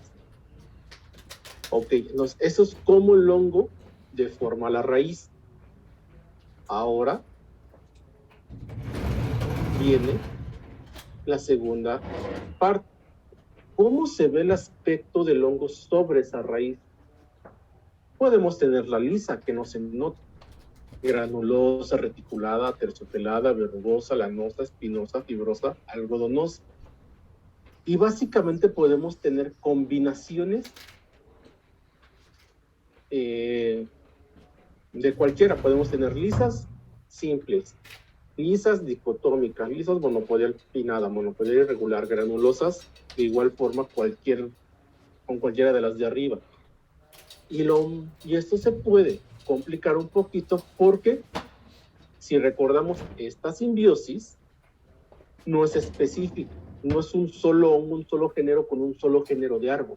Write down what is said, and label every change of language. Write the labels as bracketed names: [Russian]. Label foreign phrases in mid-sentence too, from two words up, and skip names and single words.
[Spanish] Ok, entonces eso es como el hongo deforma la raíz. Ahora viene la segunda parte. ¿Cómo se ve el aspecto del hongo sobre esa raíz? Podemos tenerla lisa, que no se nota, granulosa, reticulada, terciopelada, verrugosa, lanosa, espinosa, fibrosa, algodonosa. Y básicamente podemos tener combinaciones de cualquiera. Podemos tener lisas, simples, lisas dicotómicas, lisas monopodial pinnada, monopodial irregular, granulosas, de igual forma con cualquiera de las de arriba. Y esto se puede complicar un poquito porque, si recordamos, esta simbiosis no es específica, no es un solo género con un solo género de árbol.